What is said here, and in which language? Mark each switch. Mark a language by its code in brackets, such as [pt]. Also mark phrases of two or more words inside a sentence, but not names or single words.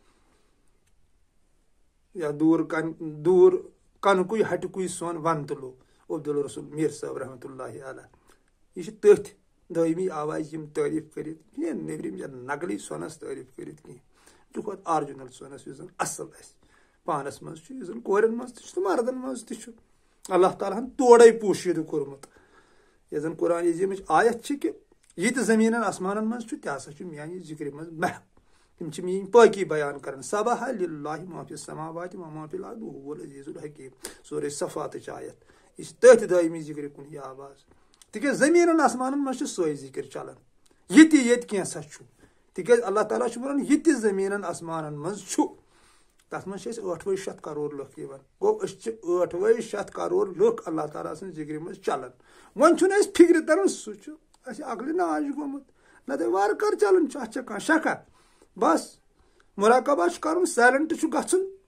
[ks] یا دوٗر کنکُے ہٹکُے سۄن ون تُلو عبدالرسول میٖر صٲب رحمۃ اللہ علیہ یہِ چھِ تٔتھۍ دٲیمی آوازِ یِم تعریٖف کٔرِتھ کینٛہہ نیبرِم یا نقلی سۄنس تعریٖف کٔرِتھ کینٛہہ یہِ چھُ کھۄتہٕ آرجنل سۄنس یُس زن اصل آسہِ پانس منٛز چھُ یُس زن کورٮ۪ن منٛز تہِ چھُ تہٕ مردن منٛز تہِ چھُ اللہ تعالیٰ ہن تورے پوٗشیٖدٕ کوٚرمُت یۄس زن قرآنِ عظیٖمٕچ آیت چھِ کہِ یہِ تہِ زٔمیٖنن آسمانن منٛز چھُ تہِ ہسا چھُ میانہِ ذِکرِ منٛز محو تِم چھِ میٲنۍ پٲقی بیان کران [ar] سبح للہ ما فی السماوات وما فی الارض وهو العزیز الحکیم [ks] سورہ صفاتٕچ آیت یہِ چھِ تٔتھۍ دٲیمی ذِکرِ کُن یہِ آواز تِکیٛازِ زٔمیٖنن آسمانن منٛز چھُ سۄے ذِکر چلان یہِ تہِ ییٚتہِ کینٛژھا چھُ تِکیٛازِ اللہ تعالیٰ چھُ ونان یہِ تہِ زٔمیٖنن آسمانن منٛز چھُ تَتھ منٛز چھِ أسۍ 8 کَرور لُکھ یِوان گوٚو أسۍ چھِ 8 کَرور لُکھ اللہ تعالیٰ سٕنٛز ذِکرِ منٛز چلان وۄنۍ چھُنہٕ اَسہِ فِکرِ تران سُہ چھُ اَسہِ عقلہِ ناج گوٚمُت نَتہٕ وارٕ کار چلان چھُ اَتھ چھا کانٛہہ شکا بس مُراقبہ چھُ کَرُن سایلنٹ چھُ گژھُن